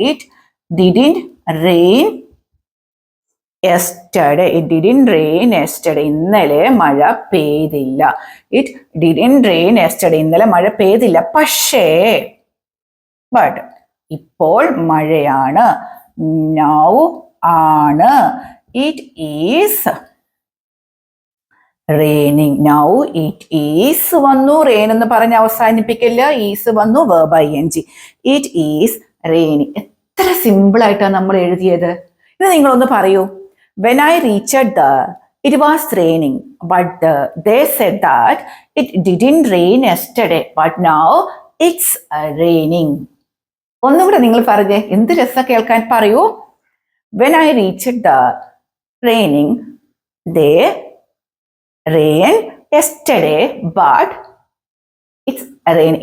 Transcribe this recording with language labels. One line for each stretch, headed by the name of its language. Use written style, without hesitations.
English: It didn't rain yesterday. It didn't rain yesterday.
Malayalam: ഇന്നലെ മഴ പെയ്തില്ല.
English: It didn't rain yesterday.
Malayalam: ഇന്നലെ മഴ പെയ്തില്ല. പക്ഷേ ബട്ട് ഇപ്പോൾ മഴയാണ്.
English: now ആണ്. it is raining. now it is വന്നു.
Malayalam: rain എന്ന് പറഞ്ഞ് അവസാനിപ്പിക്കില്ല. is വന്നു. verb ing.
English: it is raining.
Malayalam: എത്ര സിമ്പിൾ ആയിട്ടാണ് നമ്മൾ എഴുതിയത്. ഇത് നിങ്ങളൊന്ന് പറയൂ.
English: When I reached it was raining, but they said that it didn't rain yesterday, but now it's raining.
Malayalam: ഒന്നുകൂടെ നിങ്ങൾ പറഞ്ഞേ, എന്ത് രസം കേൾക്കാൻ. പറയൂ.
English: When I reached the raining, they rained yesterday, but it's raining.